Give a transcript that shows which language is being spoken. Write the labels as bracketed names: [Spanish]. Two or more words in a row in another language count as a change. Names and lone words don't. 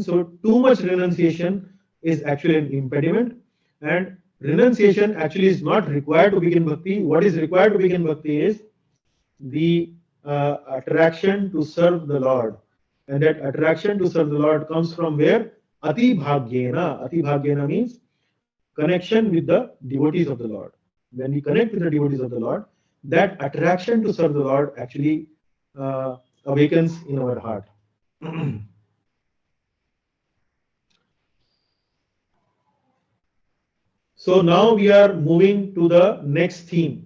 [English] So too much renunciation is actually an impediment, and renunciation actually is not required to begin bhakti. What is required to begin bhakti is the attraction to serve the Lord. And that attraction to serve the Lord comes from where? [Sanskrit] Ati bhagyena. Ati bhagyena [English] means connection with the devotees of the Lord. When we connect with the devotees of the Lord, that attraction to serve the Lord actually awakens in our heart. So now we are moving to the next theme.